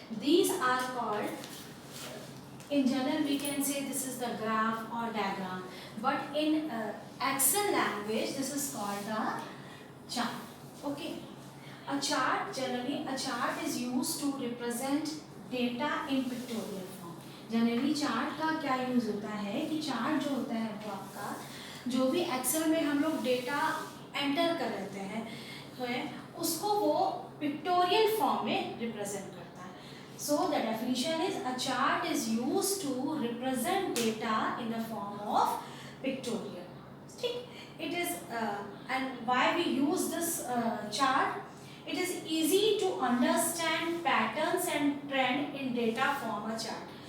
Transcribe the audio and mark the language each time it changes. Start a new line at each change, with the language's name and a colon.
English: These are called, in general we can say this is the graph or diagram, but in Excel language this is called the chart. Okay, a chart, generally a chart is used to represent data in pictorial form.
Hindi: Generally chart का क्या use होता है कि chart जो होता है वो आपका जो भी एक्सेल में हम लोग डेटा एंटर कर लेते हैं उसको वो पिक्टोरियल फॉर्म में रिप्रेजेंट करता है.
English: So the definition is a chart is used to represent data in the form of pictorial. ठीक, it is and why we use this chart? It is easy to understand patterns and trend in data from a chart.